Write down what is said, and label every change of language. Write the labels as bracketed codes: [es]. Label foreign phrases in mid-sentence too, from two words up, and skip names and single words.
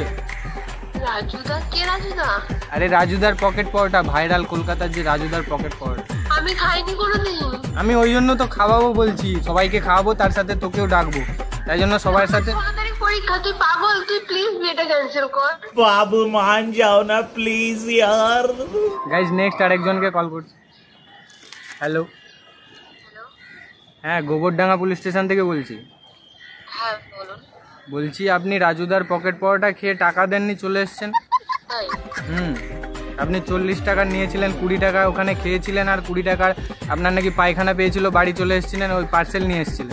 [bn] রাজুদা? কে রাজুদা? আরে রাজুদার পকেট পরোটা, ভাইরাল কলকাতার যে রাজুদার পকেট পরোটা। আমি খাইনি কোনোদিন। আমি ওই জন্য তো খাওয়াবো বলছি, সবাইকে খাওয়াবো, তার সাথে তোকেও ডাকবো, তাই জন্য সবার সাথে। 16 তারিখ পরীক্ষা, তুই পাগল? তুই প্লিজ বিয়েটা ক্যান্সেল কর। [hi] बाबू मान जाओ ना प्लीज यार। [en] guys next [bn] আরেকজনকে কল করছি। হ্যালো, হ্যাঁ গোবরডাঙ্গা পুলিশ স্টেশন থেকে বলছি। হ্যাঁ বলুন। বলছি আপনি রাজুদার পকেট পরোটা খেয়ে টাকা দেননি, চলে এসছেন। তাই? আপনি 40 টাকা নিয়েছিলেন, 20 টাকা ওখানে খেয়েছিলেন, আর 20 টাকার আপনার নাকি পায়খানা পেয়েছিল, বাড়ি চলে এসেছিলেন, ওই পার্সেল নিয়ে এসেছিলেন।